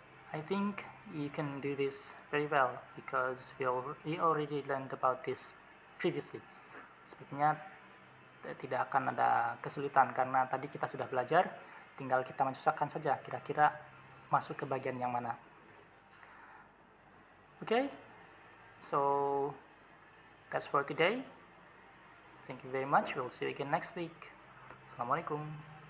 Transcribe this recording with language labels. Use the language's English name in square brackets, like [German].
[English] I think you can do this very well because we already learned about this previously. [Indonesian] Sepertinya tidak akan ada kesulitan karena tadi kita sudah belajar, tinggal kita menyesuaikan saja kira-kira masuk ke bagian yang mana. [English] Okay? So that's for today. Thank you very much. We'll see you again next week. Assalamualaikum.